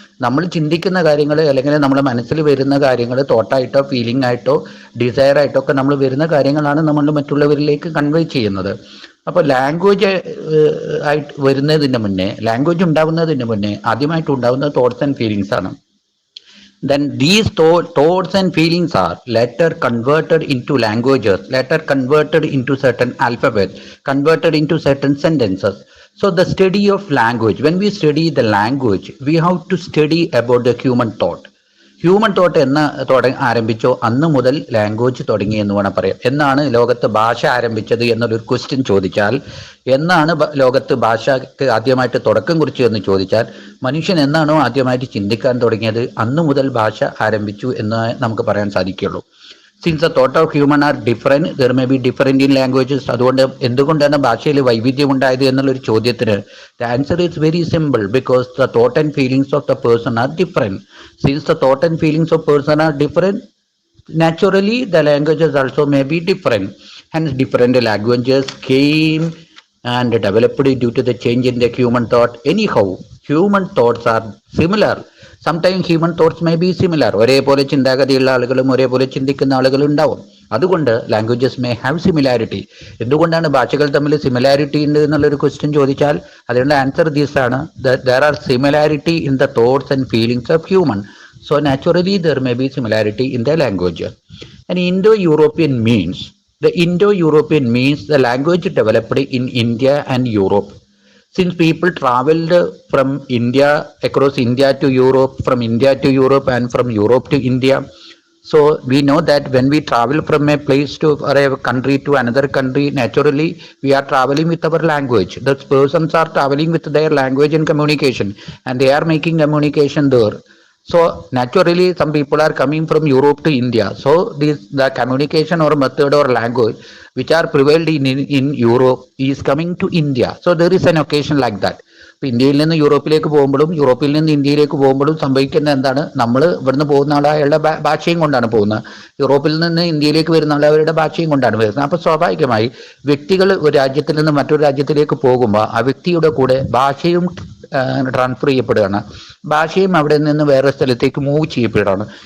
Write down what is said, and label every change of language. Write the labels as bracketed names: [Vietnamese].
[Malayalam] നമ്മൾ ചിന്തിക്കുന്ന കാര്യങ്ങൾ അല്ലെങ്കിൽ നമ്മുടെ മനസ്സിൽ വരുന്ന കാര്യങ്ങൾ തോട്ടായിട്ടോ ഫീലിംഗ് ആയിട്ടോ ഡിസയർ ആയിട്ടോ ഒക്കെ നമ്മൾ വരുന്ന കാര്യങ്ങളാണ് നമ്മൾ മറ്റുള്ളവരിലേക്ക് കൺവേ ചെയ്യുന്നത്. അപ്പോൾ ലാംഗ്വേജ് ആയിട്ട് വരുന്നതിന് മുന്നേ, ലാംഗ്വേജ് ഉണ്ടാവുന്നതിന് മുന്നേ ആദ്യമായിട്ട് ഉണ്ടാവുന്ന തോട്ട്സ് ആൻഡ് ഫീലിങ്സ് ആണ്. [English] Then these thoughts and feelings are later converted into languages, later converted into certain alphabets, converted into certain sentences. So the study of language, when we study the language, we have to study about the human thought. [Malayalam] Human thought എന്ന് ആരംഭിച്ചോ അന്ന് മുതൽ language തുടങ്ങി എന്ന് വേണം പറയാം. എന്നാണ് ലോകത്ത് ഭാഷ ആരംഭിച്ചത് എന്നുള്ളൊരു ക്വസ്റ്റ്യൻ ചോദിച്ചാൽ, എന്നാണ് ലോകത്ത് ഭാഷയ്ക്ക് ആദ്യമായിട്ട് തുടക്കം കുറിച്ചു എന്ന് ചോദിച്ചാൽ, മനുഷ്യൻ എന്നാണോ ആദ്യമായിട്ട് ചിന്തിക്കാൻ തുടങ്ങിയത് അന്ന് മുതൽ ഭാഷ ആരംഭിച്ചു എന്ന് നമുക്ക് പറയാൻ സാധിക്കുള്ളൂ. [English] Since the thought of human are different, there may be different in languages. [Malayalam] അതുകൊണ്ട് എന്തുകൊണ്ടാണ് ഭാഷയിൽ വൈവിധ്യം ഉണ്ടായത് എന്നുള്ളൊരു ചോദ്യത്തിന് [English] The answer is very simple, because the thought and feelings of the person are different. Since the thought and feelings of person are different, naturally the languages also may be different. Hence different languages came and developed due to the change in the human thought. Anyhow, human thoughts are similar. Sometimes human thoughts may be similar. [Malayalam] ഒരേപോലെ ചിന്താഗതിയുള്ള ആളുകളും ഒരേപോലെ ചിന്തിക്കുന്ന ആളുകളും ഉണ്ടാവും. അതുകൊണ്ട് [English] Languages may have similarity. [Malayalam] എന്തുകൊണ്ടാണ് ഭാഷകൾ തമ്മിൽ സിമിലാരിറ്റി ഉണ്ട് എന്നുള്ളൊരു ക്വസ്റ്റ്യൻ ചോദിച്ചാൽ അതിനുള്ള ആൻസർ ദീസ് ആണ്. [English] There are similarity in the thoughts and feelings of human. So naturally there may be similarity in the language. And Indo-European means, the Indo-European means the language developed in India and Europe. Since people traveled from India, across India to Europe, from India to Europe and from Europe to India. So we know that when we travel from a place to or a country to another country, naturally we are traveling with our language. The persons are traveling with their language and communication, and they are making communication there. So naturally some people are coming from Europe to India. So the communication or method or language which are prevailed in Europe is coming to India. So there is an occasion like that. [Malayalam] ഇപ്പം ഇന്ത്യയിൽ നിന്ന് യൂറോപ്പിലേക്ക് പോകുമ്പോഴും യൂറോപ്പിൽ നിന്ന് ഇന്ത്യയിലേക്ക് പോകുമ്പോഴും സംഭവിക്കുന്നത് എന്താണ്, നമ്മൾ ഇവിടുന്ന് പോകുന്ന ആളുടെ ഭാഷയും കൊണ്ടാണ് പോകുന്നത്, യൂറോപ്പിൽ നിന്ന് ഇന്ത്യയിലേക്ക് വരുന്ന ആളുടെ ഭാഷയും കൊണ്ടാണ് വരുന്നത്. അപ്പോൾ സ്വാഭാവികമായി വ്യക്തികൾ ഒരു രാജ്യത്തിൽ നിന്ന് മറ്റൊരു രാജ്യത്തിലേക്ക് പോകുമ്പോൾ ആ വ്യക്തിയുടെ കൂടെ ഭാഷയും ട്രാൻസ്ഫർ ചെയ്യപ്പെടുകയാണ്, ഭാഷയും അവിടെ നിന്ന് വേറെ സ്ഥലത്തേക്ക് മൂവ് ചെയ്യപ്പെടുകയാണ്.